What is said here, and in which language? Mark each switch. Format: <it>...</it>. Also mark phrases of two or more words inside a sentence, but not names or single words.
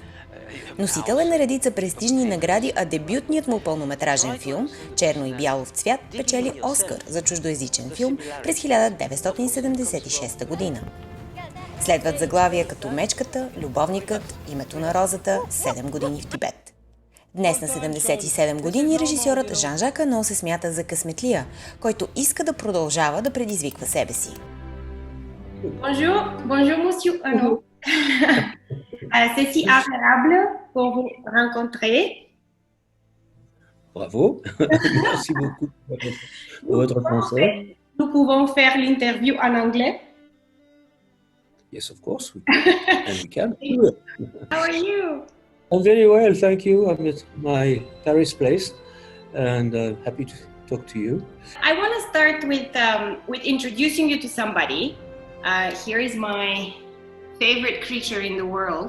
<bg>Носител е на редица престижни награди, а дебютният му пълнометражен филм «Черно и бяло в цвят» печели Оскар за чуждоезичен филм през 1976 година. Следват заглавия като Мечката, Любовникът, Името на розата, 7 години в Тибет. Днес на 77 години режисьорът Жан-Жак Ано се смята за късметлия, който иска да продължава да предизвиква себе си.</bg> <fr>Bonjour, monsieur Ано. C'est si agréable pour vous rencontrer. Bravo, merci beaucoup pour votre conseil. Nous pouvons faire l'interview en anglais.</fr> <en>Yes, of course, and we can. How are you? I'm very well, thank you. I'm at my Paris place and happy to talk to you. I want to start with introducing you to somebody. Here is my favorite creature in the world.</en>